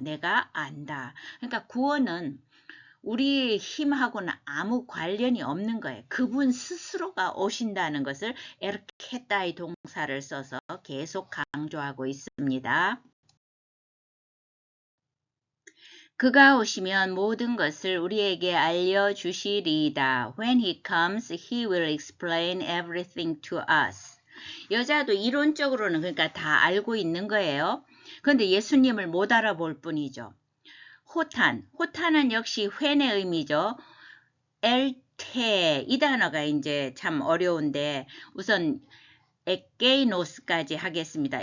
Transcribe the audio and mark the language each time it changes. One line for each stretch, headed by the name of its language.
Korean: 내가 안다. 그러니까 구원은 우리의 힘하고는 아무 관련이 없는 거예요. 그분 스스로가 오신다는 것을 에르케타이 동사를 써서 계속 강조하고 있습니다. 그가 오시면 모든 것을 우리에게 알려주시리이다.
English: When he comes, he will explain everything to us.
Korean: 여자도 이론적으로는 그러니까 다 알고 있는 거예요. 그런데 예수님을 못 알아볼 뿐이죠. 호탄은 역시 훼의 의미죠. 엘테 이 단어가 이제 참 어려운데 우선 에게이노스까지 하겠습니다.